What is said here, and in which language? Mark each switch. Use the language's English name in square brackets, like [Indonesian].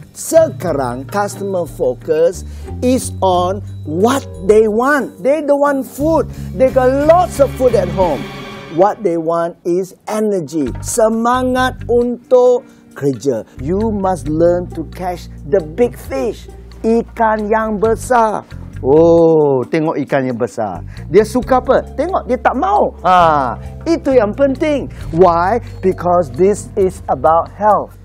[Malay] Sekarang [English] customer focus is on what they want. They don't want food. They got lots of food at home. What they want is energy. [Malay] Semangat untuk kerja. [English] You must learn to catch the big fish. [Malay] Ikan yang besar. Oh, tengok ikan yang besar. Dia suka apa? Tengok, dia tak mau. Itu yang penting. [English] Why? Because this is about health.